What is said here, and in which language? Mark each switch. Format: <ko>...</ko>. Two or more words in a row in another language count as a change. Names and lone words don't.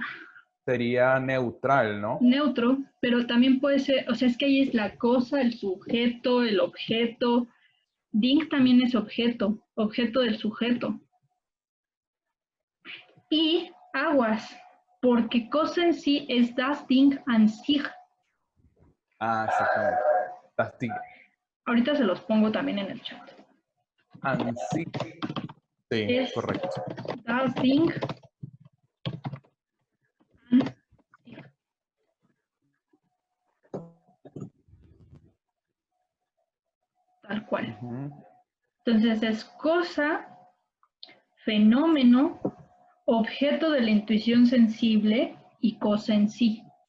<es>Sería neutral, ¿no? Neutro, pero también puede ser, o sea, es que ahí es la cosa, el sujeto, el objeto. Ding también es objeto del sujeto. Y aguas, porque cosa en sí es</es> <de>das Ding an sich. Exactamente. Das Ding.</de> <es>Ahorita se los pongo también en el chat.</es> <de>An sich.</de> <es>Sí, es correcto.</es> <de>Das Ding an sich.</de> <es>Tal cual. Entonces es cosa, fenómeno, objeto de la intuición sensible y cosa en sí.</es>